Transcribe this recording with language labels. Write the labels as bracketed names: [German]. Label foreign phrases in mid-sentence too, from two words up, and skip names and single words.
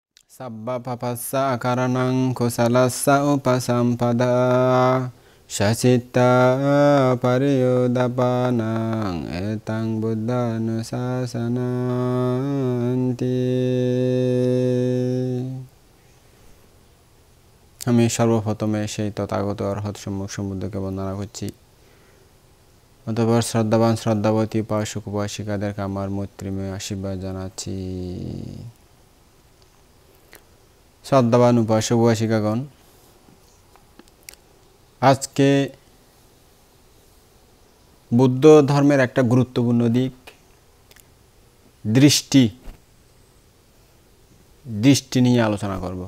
[Pali] Sabba papassa karanang kusalassa upasampada Shasitta pariyodapanang etang buddhanusasananti। [Bangla] আমি সর্বপ্রথমে সেই তথাগত অরহৎ সম্মুখ সমুদ্রকে বন্দনা করছি। অতঃপর শ্রদ্ধাবান শ্রদ্ধাবতী উপাসক উপাসিকাদেরকে আমার মৈত্রীময় আশীর্বাদ জানাচ্ছি। শ্রদ্ধাবান উপাসক উপাসিকাগণ, আজকে বুদ্ধ ধর্মের একটা গুরুত্বপূর্ণ দিক দৃষ্টি নিয়ে আলোচনা করব।